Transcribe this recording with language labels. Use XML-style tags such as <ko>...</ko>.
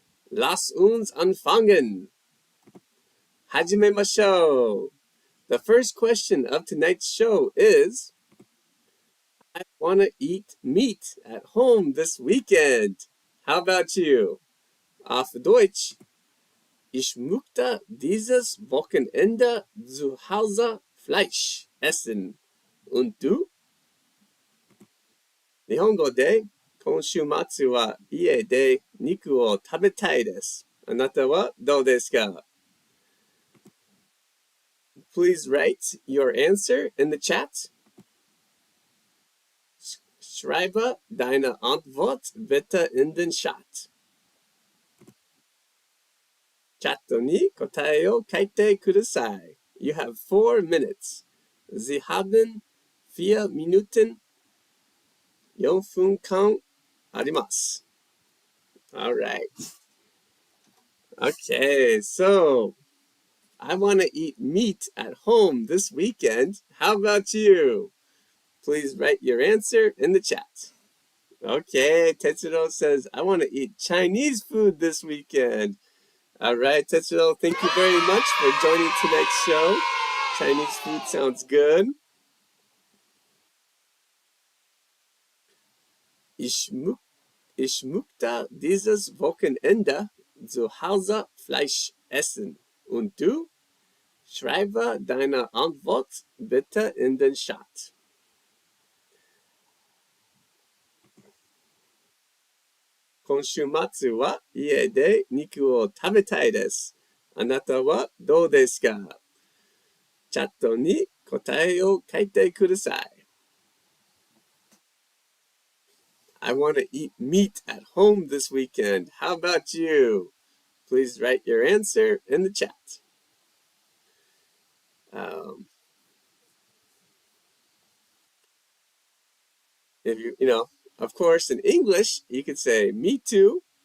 <de>Lass uns anfangen.</de> <ja>Hajimemashou.</ja> <en>The first question of tonight's show is, I want to eat meat at home this weekend. How about you?</en> <de>Auf Deutsch. Ich möchte dieses Wochenende zu Hause Fleisch essen. Und du?</de> <ja>日本語で、今週末は家で肉を食べたいです。あなたはどうですか?</ja> <en>Please write your answer in the chat.</en> <de>Schreibe deine Antwort bitte in den Chat.</de> <ja>チャットに答えを書いてください.</ja> <en>You have 4 minutes.</en> <de>Sie haben 4 Minuten.</de> <ja>4分間あります.</ja> <en>All right. Okay, so I want to eat meat at home this weekend. How about you? Please write your answer in the chat. Okay, Tetsuro says, I want to eat Chinese food this weekend. All right, Tetsuro, thank you very much for joining tonight's show. Chinese food sounds good.</en> <de>Ich möchte dieses Wochenende zu Hause Fleisch essen. Und du? Schreibe deine Antwort bitte in den Chat.</de> <ja>Konshu matsu wa ie de niku o tabetai desu. あなたはどうですか? チャットに答えを書いてください.</ja> <en>I want to eat meat at home this weekend. How about you? Please write your answer in the chat. If you know, of course, in English, you could say me too.</en>